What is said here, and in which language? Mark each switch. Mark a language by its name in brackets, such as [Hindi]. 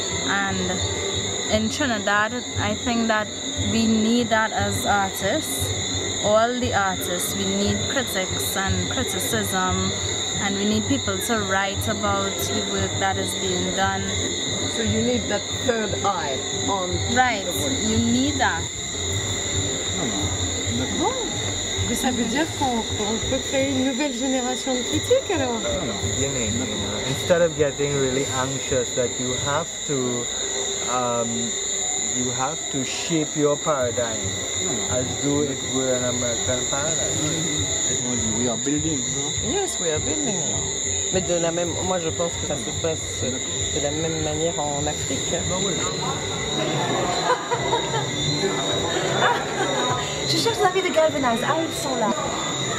[English] And in Trinidad, I think that we need that as artists. All the artists, we need critics and criticism, and we need people to write about the work that is being done. So you need that third eye on. Right, you need that. [French] Bon, mais ça veut dire qu'on peut créer une nouvelle génération de critiques alors. [English] Beginning, instead of getting really anxious that you have to shape your paradigm as though it were an American paradigm. We are building, no? Yes, we are building. [French] Mais de la même, moi je pense que ça se passe de la même manière en Afrique. Je cherche l'avis de Galvanize. Ah, ils sont là.